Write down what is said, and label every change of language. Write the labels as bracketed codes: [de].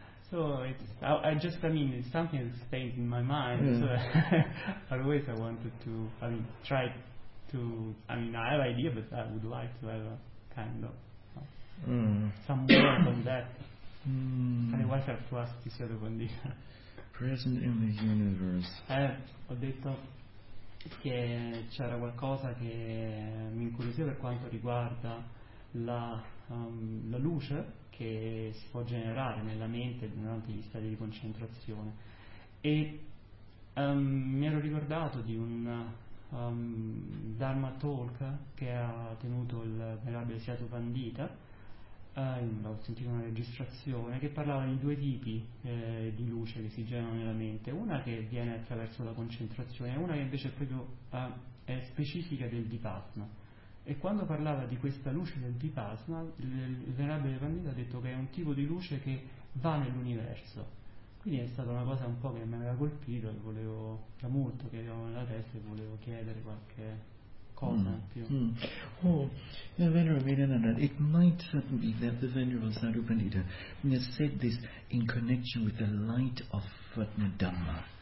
[en] So it's it's something that stays in my mind. Mm. So always I wanted to I have idea, but I would like to have a kind of some more on that. Mm. Otherwise, I have to ask this other one. Present in the universe. [it] Ho detto che c'era qualcosa che mi incuriosiva per quanto riguarda la luce. che si può generare nella mente durante gli stadi di concentrazione. E mi ero ricordato di un Dharma Talk che ha tenuto il Venerabile Siato Pandita, ho sentito una registrazione che parlava di due tipi di luce che si generano nella mente, una che viene attraverso la concentrazione e una che invece è proprio è specifica del Vipassana. E quando parlava di questa luce del Vipassana, il Venerabile Pandita ha detto che è un tipo di luce che va nell'universo. Quindi è stata una cosa un po' che mi aveva colpito, che volevo, da molto che avevo nella testa, e volevo chiedere qualche cosa in più. [en] Oh, Venerable Nanda, it might certainly be that the Venerable Sadhu Pandita has said this in connection with the light of Dhamma.